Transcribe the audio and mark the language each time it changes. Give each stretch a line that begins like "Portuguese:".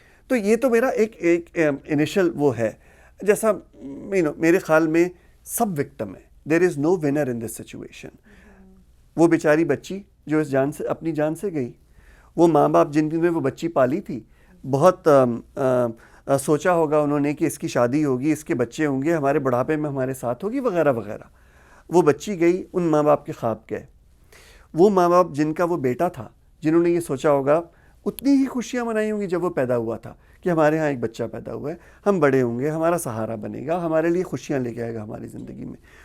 Urdu: تو یہ تو میرا ایک انیشل وہ ہے. جیسا میرے خیال میں سب وکٹم ہے.
English: There is no winner in this situation.
Urdu: وہ بیچاری بچی جو اس جان سے اپنی جان سے گئی, وہ ماں باپ جن نے وہ بچی پالی تھی, بہت سوچا ہوگا انہوں نے کہ اس کی شادی ہوگی, اس کے بچے ہوں گے, ہمارے بڑھاپے میں ہمارے ساتھ ہوگی وغیرہ وغیرہ. وہ بچی گئی, ان ماں باپ کے خواب گئے. وہ ماں باپ جن کا وہ بیٹا تھا, جنہوں نے یہ سوچا ہوگا, اتنی ہی خوشیاں منائی ہوں گی جب وہ پیدا ہوا تھا کہ ہمارے ہاں ایک بچہ پیدا ہوا ہے, ہم بڑے ہوں گے, ہمارا سہارا بنے گا, ہمارے لیے خوشیاں لے کے آئے گا ہماری زندگی میں.